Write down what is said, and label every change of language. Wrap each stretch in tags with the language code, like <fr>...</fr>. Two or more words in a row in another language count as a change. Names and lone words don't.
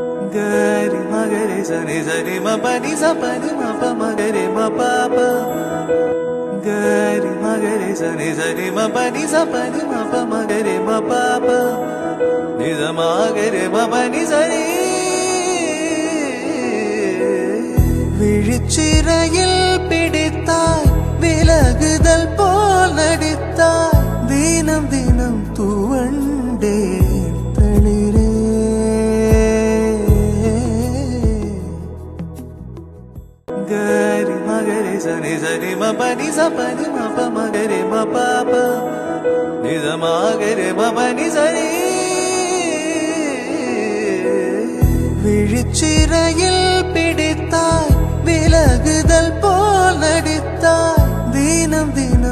<ta>gari magare sani sani ma pani sa pani ma pa magare ma pa pa gari magare sani sani ma pani sa pani ma pa magare ma pa pa ni sa magare ma pani sani விழிச்சிறையில் பிடித்தாய் விலகுதல் போல் நடித்தாய் தினம் தினம் துவண்டே தளிரே gari magare sani sani ma pani sa pani ma pa magare ma pa pa ni sa magare ma pani sani விழிச்சிறையில் பிடித்தாய் விலகுதல் போல் நடித்தாய் தினம் தினம்</ta>